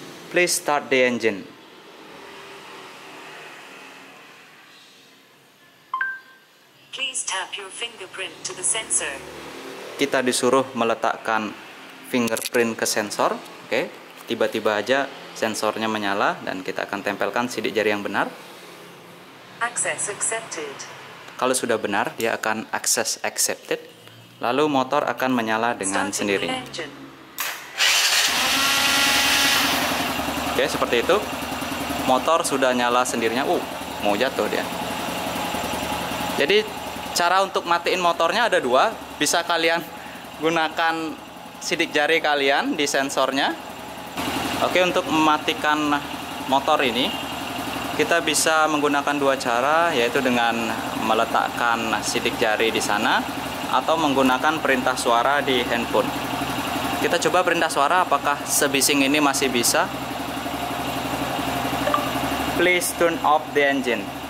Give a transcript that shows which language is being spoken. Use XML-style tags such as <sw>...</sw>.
<en>Please start the engine. Please tap your fingerprint to the sensor.</en> <id>Kita disuruh meletakkan fingerprint ke sensor. Oke, tiba-tiba aja sensornya menyala dan kita akan tempelkan sidik jari yang benar.</id> <en>Access accepted.</en> <id>Kalau sudah benar, dia akan access accepted. Lalu motor akan menyala dengan</id> <en>Starting the</en> <id>sendirinya.</id> <en>engine.</en> <id>Oke, seperti itu. Motor sudah nyala sendirinya. Mau jatuh dia. Jadi cara untuk matiin motornya ada dua. Bisa kalian gunakan sidik jari kalian di sensornya. Oke, untuk mematikan motor ini kita bisa menggunakan dua cara, yaitu dengan meletakkan sidik jari di sana atau menggunakan perintah suara di handphone. Kita coba perintah suara apakah sebising ini masih bisa.</id> <en>Please turn off the engine.</en>